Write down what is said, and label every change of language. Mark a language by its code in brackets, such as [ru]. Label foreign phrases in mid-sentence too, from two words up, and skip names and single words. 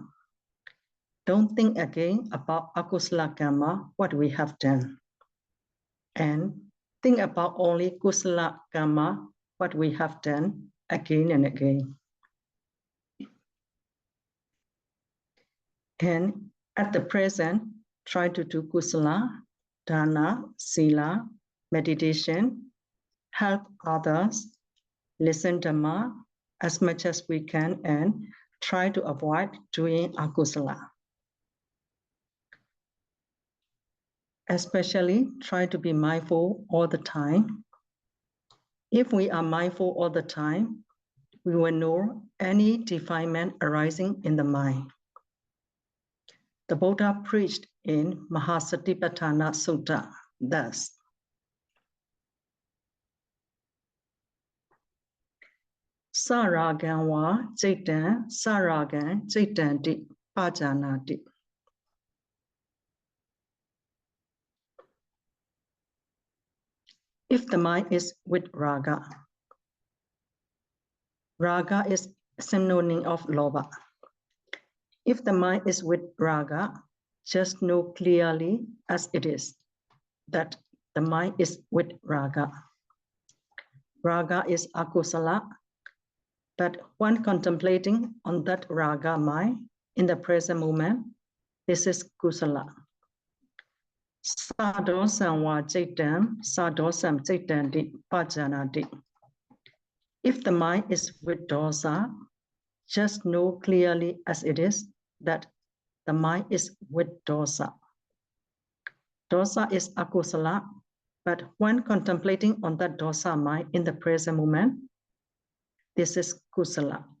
[en] Don't think again about [pi] akusala karma, [en] what we have done. And think about only [pi] kusala karma, [en] what we have done again and again. And at the present, try to do [pi] kusala, dana, sila, [en] meditation, help others, listen Dhamma as much as we can, and try to avoid doing akusala. Especially try to be mindful all the time. If we are mindful all the time, we will know any defilement arising in the mind. The Buddha preached in Mahasatipatthana Sutta thus. [pi] Saragan wa jaitan saragan jaitanti pajanati. [en] If the mind is with raga, raga is synonym of lobha. If the mind is with raga, just know clearly as it is that the mind is with raga. Raga is akusala, but when contemplating on that raga mind in the present moment, this is kusala. [pi] Sadosam wa jaitam, sadosam jaitanti pajanati. [en] If the mind is with dosa, just know clearly as it is that the mind is with dosa. Dosa is akusala, but when contemplating on that dosa mind in the present moment, this is kusala.